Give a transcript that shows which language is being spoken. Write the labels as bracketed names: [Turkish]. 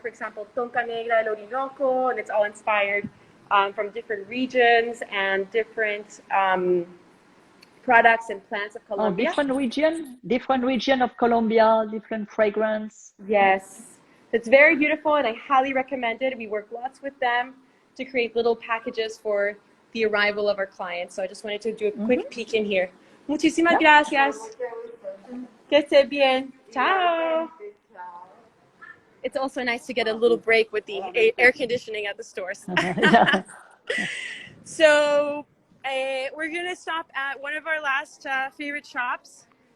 [English] For example, Tonka Negra del Orinoco, and it's all inspired from different regions and different products and plants of Colombia. Different region of Colombia, different fragrance. Yes, it's very beautiful, and I highly recommend it. We work lots with them to create little packages for the arrival of our clients. So I just wanted to do a quick peek in here. [Spanish] Muchísimas gracias. Que esté bien. Chao. [English] it's also nice to get a little break with the air conditioning at the stores. Yeah. So we're going to stop at one of our last favorite shops.